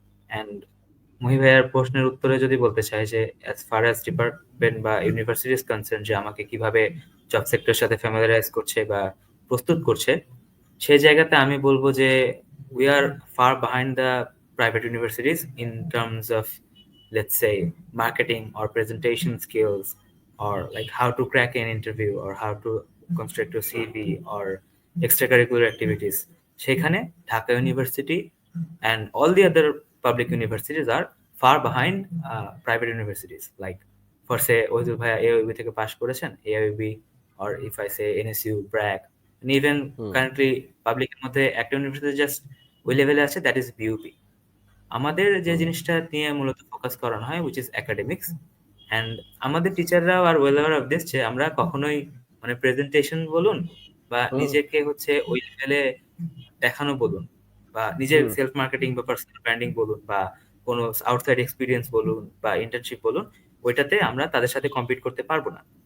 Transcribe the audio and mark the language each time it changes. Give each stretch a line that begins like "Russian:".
English: and
Bangla: মহি ভাইয়ার প্রশ্নের উত্তরে যদি বলতে চাই যে
English: as far as department বা university is concern,
Bangla: যে আমাকে কিভাবে জব সেক্টরের সাথে ফ্যামিলিয়ারাইজ করছে বা প্রস্তুত করছে, সেই জায়গাতে আমি বলবো যে
English: We are far behind the private universities in terms of, let's say, marketing or presentation skills, or like how to crack an interview or how to construct your CV or extracurricular activities.
Bangla: সেখানে
English: Dhaka university and all the other public universities are far behind private universities. Like for say
Bangla: ওইদুল ভাইয়া AOB থেকে পাশ করেছেন,
English: AOB, or if I say NSU, BRAC, and even currently public
Bangla: এর মধ্যে একটা university just ওই লেভেলে আছে,
English: That is BUP।
Bangla: আমাদের যে জিনিসটা নিয়ে মূলত ফোকাস করানো হয়
English: which is academics,
Bangla: অ্যান্ড আমাদের টিচাররাও
English: আর well aware of this
Bangla: যে আমরা কখনোই মানে প্রেজেন্টেশন বলুন বা নিজেকে হচ্ছে ওই লেভেলে দেখানো বলুন বা নিজের সেলফ মার্কেটিং বা পার্সোনাল ব্র্যান্ডিং বলুন বা কোনো আউটসাইড এক্সপিরিয়েন্স বলুন বা ইন্টার্নশিপ বলুন, ওইটাতে আমরা তাদের সাথে কম্পিট করতে পারবো না।